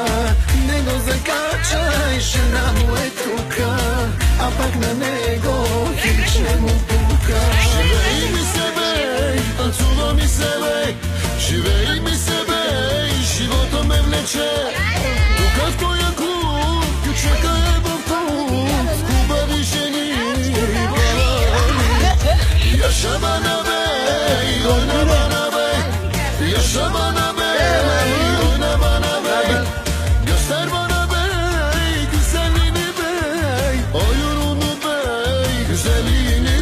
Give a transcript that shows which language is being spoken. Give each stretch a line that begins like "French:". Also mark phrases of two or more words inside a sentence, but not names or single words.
Macedonian: Него закачај, жена му е тука, а пак на него хич не му пука.
Bulgarian: Живей ми себе, танцува ми себе, живей ми себе, живота ме влече. Тук в тоя клуб, ключека е в клуб, хубави жени и балани.
Turkish: Yaşa bana be, oyna bana be, yaşa bana be, oyna bana be. Göster bana be, güzelliğini be, oyununu be, güzelliğini.